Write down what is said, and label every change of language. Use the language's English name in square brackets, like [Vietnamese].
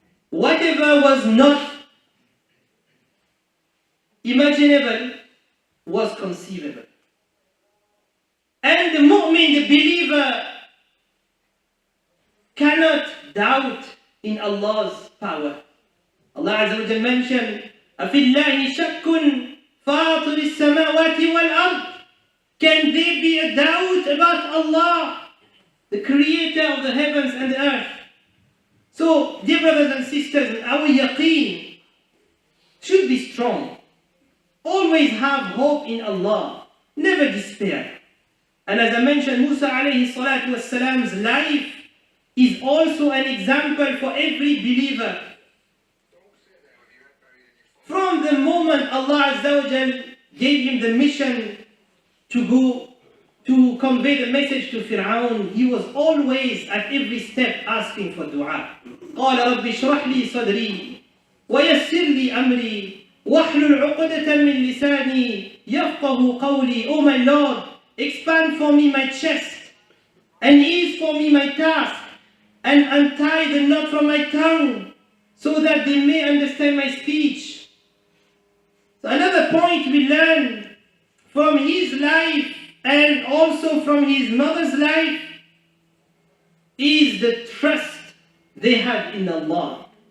[English] Whatever was not imaginable was conceivable. And the mu'min, the believer, cannot doubt in Allah's power. [Arabic] Allah Azza wa Jal mentioned, أَفِي اللَّهِ شَكٌّ فَاطِرِ السَّمَاوَاتِ وَالْأَرْضِ. [English] Can there be a doubt about Allah, the creator of the heavens and the earth? So, dear brothers and sisters, our yaqeen should be strong. Always have hope in Allah. Never despair. And as I mentioned, Musa alayhi salatu wassalam's life is also an example for every believer. From the moment Allah Azza wa Jal gave him the mission to go to convey the message to Fir'aun, he was always at every step asking for dua. [Arabic] قال رب اشرح لي صدري ويسر لي أمري واحلل عقدة من لساني يفقه قولي. [English] Oh my Lord, expand for me my chest and ease for me my task and untie the knot from my tongue so that they may understand my speech. So another point we learn from his life and also from his mother's life is the trust they had in Allah.